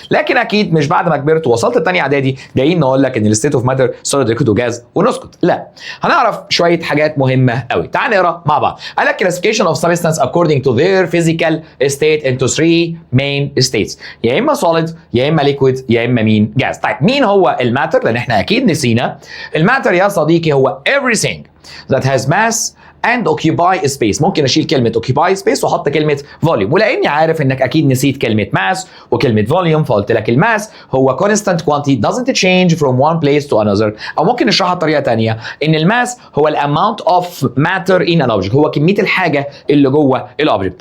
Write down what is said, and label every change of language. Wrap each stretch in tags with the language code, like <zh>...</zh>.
<ar>لكن اكيد مش بعد ما كبرت ووصلت الثانيه اعدادي جايين نقول لك ان الستيت اوف ماتر سوليد ليكويد وجاز ونسكت. لا، هنعرف شويه حاجات مهمه قوي. تعال نقرا مع بعض. قال لك</ar> <en>classification of substance according to their physical state into 3 main states،</en> <ar>يا اما سوليد يا اما ليكويد يا اما مين جاز. طيب مين هو الماتر؟ لان احنا اكيد نسينا. الماتر يا صديقي هو</ar> <en>everything that has mass and occupy space.</en> <ar>ممكن اشيل كلمه</ar> <en>occupy space</en> <ar>واحط كلمه volume، ولاني عارف انك اكيد نسيت كلمه mass وكلمه volume فقلت لك الماس هو</ar> <en>constant quantity doesn't change from one place to another.</en> <ar>او ممكن نشرحها بطريقه ثانيه ان الماس هو الاماونت اوف</ar> <en>matter in an object،</en> <ar>هو كميه الحاجه اللي جوه الاوبجكت.</ar>